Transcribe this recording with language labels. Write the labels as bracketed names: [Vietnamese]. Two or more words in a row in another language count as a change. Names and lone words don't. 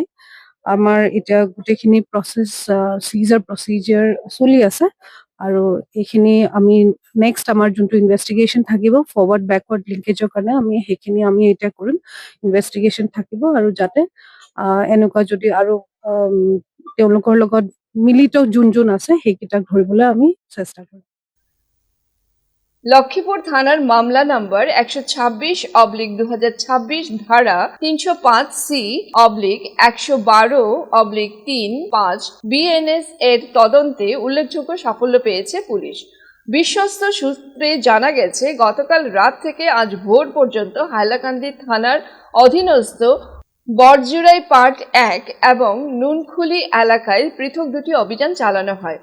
[Assamese] আমাৰ এতিয়া গোটেইখিনি [English] process seizure [Assamese] প্ৰচিজাৰ চলি আছে আৰু এইখিনি আমি নেক্সট আমাৰ যোনটো ইনভেষ্টিগেশ্যন থাকিব [English] forward backward linkage [Assamese] কাৰণে সেইখিনি আমি এতিয়া কৰিম। ইনভেষ্টিগেশ্যন থাকিব আৰু যাতে এনেকুৱা যদি আৰু তেওঁলোকৰ লগত মিলিত যোন আছে সেইকেইটাক ধৰিবলৈ আমি চেষ্টা কৰিম। [Bangla] লক্ষ্মীপুর থানার মামলা নম্বর 126/2026 ধারা 305C/112/35 BNS এর তদন্তে উল্লেখযোগ্য সাফল্য পেয়েছে পুলিশ। বিশ্বস্ত সূত্রে জানা গেছে, গতকাল রাত থেকে আজ ভোর পর্যন্ত হাইলাকান্দি থানার অধীনস্থ বরজুড়াই পার্ট 1 এবং নুনখুলি এলাকায় পৃথক দুটি অভিযান চালানো হয়।